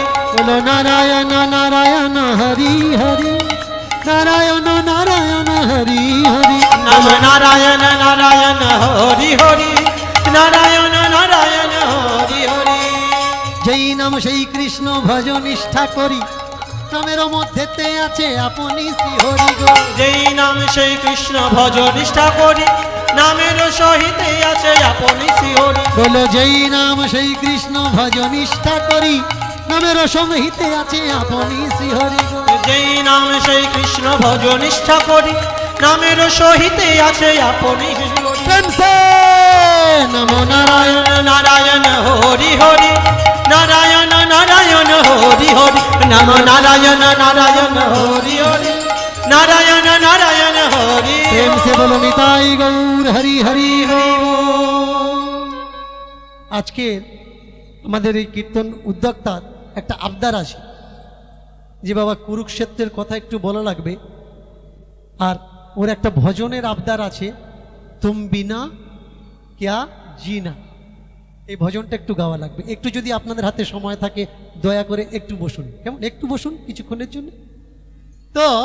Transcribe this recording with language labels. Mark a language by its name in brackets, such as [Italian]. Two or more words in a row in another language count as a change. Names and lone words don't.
[Hindi] बोलो नारायण नारायण हरि हरि नारायण नारायण हरि हरि नमो नारायण नारायण हरि हरि नारायण नारायण हरि हरि [Bangla] যেই নাম সেই কৃষ্ণ ভজ নিষ্ঠা করি নামের মধ্যেতে আছে আপনি শ্রী হরি গো যেই নাম সেই কৃষ্ণ ভজ নিষ্ঠা করি নামের সহিতে আছে আপনি শ্রী হরি বলো যেই নাম সেই কৃষ্ণ ভজ নিষ্ঠা করি নামের সংহিতে আছে আপনি শ্রী হরি গো যেই নাম সেই কৃষ্ণ ভজ নিষ্ঠা করি নামের সহিতে আছে আপনি শ্রী হরি [Hindi] प्रेम से नमो नारायण नारायण हरि हरि नारायण नारायण हरि हरि नमो नारायण नारायण हरि हरि नारायण नारायण हरि प्रेम से बोलो निताई गौर हरि हरि हरि [Bangla] আজকে আমাদের এই কীর্তন উদ্যোক্তার একটা আবদার আছে যে বাবা কুরুক্ষেত্রের কথা একটু বলা লাগবে আর ওর একটা ভজনের আবদার আছে তুম বিনা ক্যা জিনা এই ভজনটা একটু গাওয়া লাগবে একটু যদি আপনাদের হাতে সময় থাকে দয়া করে একটু বসুন কেমন একটু বসুন কিছুক্ষণের জন্য তো